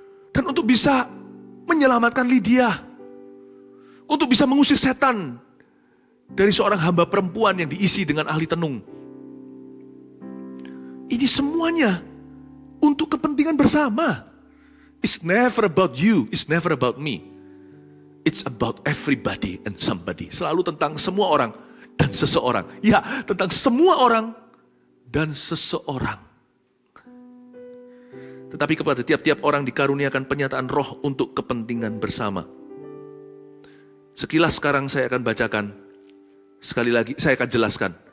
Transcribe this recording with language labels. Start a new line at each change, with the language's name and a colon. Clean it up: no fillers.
Indonesian: Dan untuk bisa menyelamatkan Lydia, untuk bisa mengusir setan dari seorang hamba perempuan yang diisi dengan ahli tenung. Ini semuanya untuk kepentingan bersama.
English: It's never about you, it's never about me. It's about everybody and somebody.
Indonesian: Selalu tentang semua orang dan seseorang. Ya, tentang semua orang dan seseorang. Tetapi kepada tiap-tiap orang dikaruniakan penyataan roh untuk kepentingan bersama. Sekilas sekarang saya akan bacakan. Sekali lagi saya akan jelaskan.